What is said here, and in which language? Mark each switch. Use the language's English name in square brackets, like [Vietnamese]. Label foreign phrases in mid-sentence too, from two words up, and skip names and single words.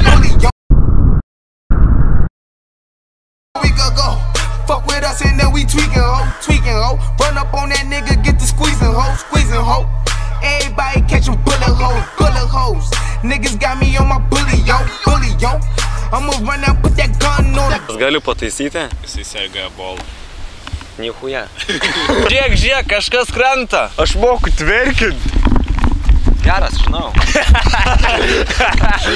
[English] Week ago. Fuck with us and then we tweaking, ho. Run up on that nigga, get the squeezing, ho. Everybody catching bullet hoes. Niggas got me on my bully, yo. I'ma run out, put that gun on him. [Lithuanian] Aš galiu pataisyti? Jisai serga ebola. Nichuja. Žiek, kažkas krenta. Aš moku tverkint. Geras, žinau.